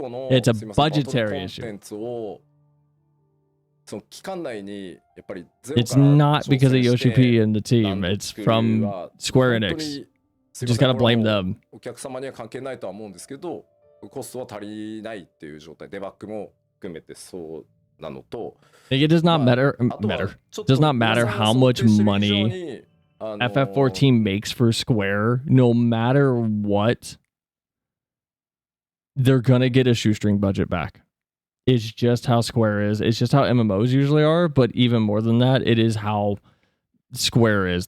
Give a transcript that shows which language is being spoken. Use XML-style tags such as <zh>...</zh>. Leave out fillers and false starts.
<en>It's a budgetary issue. It's not because of Yoshi P and the team. It's from Square Enix. You just gotta blame them.</en> <ja>お客様には関係ないとは思うんですけど、コストは足りないっていう状態、デバッグも含めてそうなのと、</ja> <en>It does not matter. Does not matter how much money FF14 makes for Square. No matter what, they're gonna get a shoestring budget back. It's just how Square is. It's just how MMOs usually are, but even more than that, it is how Square is.</en>